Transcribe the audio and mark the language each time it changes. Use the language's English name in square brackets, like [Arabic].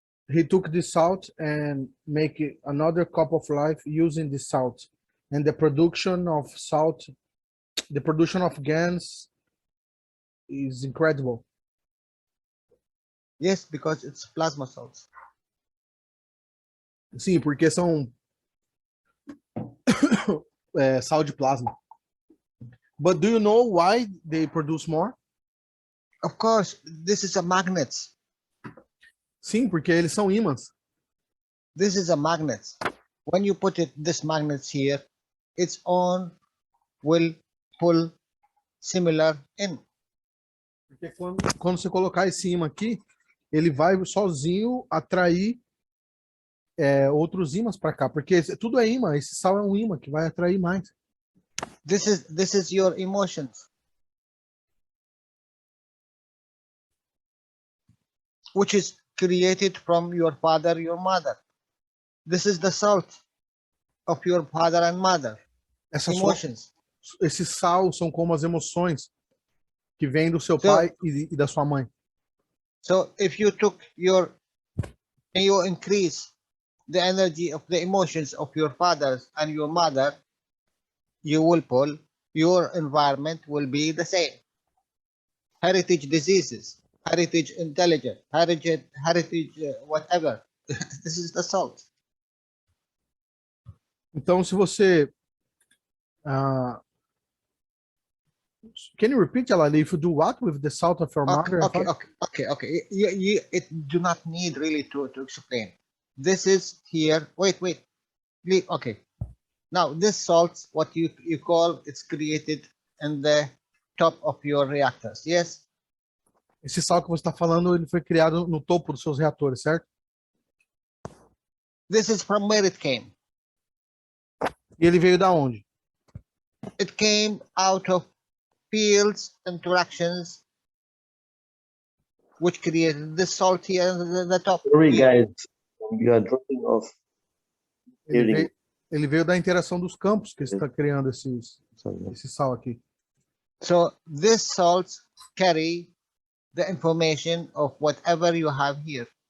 [English] He took the salt and make another cup of life using the salt. And the production of salt, the production of GANs is incredible. Yes, because it's plasma salts. [Portuguese] Sim, porque são sal de plasma. [English] But do you know why they produce more? Of course, this is a magnet. [Portuguese] Sim, porque eles são ímãs. [English] This is a magnet. When you put this magnet here, its own will pull similar in. [Portuguese] Porque quando você colocar esse ímã aqui, ele vai sozinho atrair outros ímãs para cá, porque tudo é ímã, esse sal é um ímã que vai atrair mais. [English] This is your emotions, which is created from your father, your mother. This is the salt of your father and mother. Emotions. [Portuguese] Esse sal são como as emoções que vêm do seu pai e da sua mãe. [English] So if you took you increase the energy of the emotions of your father and your mother, you will pull, your environment will be the same. Heritage diseases, heritage intelligence, heritage whatever. This is the salt. [Portuguese] Então, se você [English] can you repeat, Jalal, if you do what with the salt of your mother? Okay. You it do not need really to explain. This is here. Wait. Okay. Now this salt, what you call, it's created in the top of your reactors. Yes. [Portuguese] Esse sal que você está falando, ele foi criado no topo dos seus reatores, certo? [English] This is from where it came. [Portuguese] E ele veio da onde? [English] It came out of fields interactions, which created the salt here at the top. Sorry, guys, you are dropping off. [Portuguese] Ele veio da interação dos campos que está criando esse sal aqui. [English] So this salts carry the information of whatever you have here.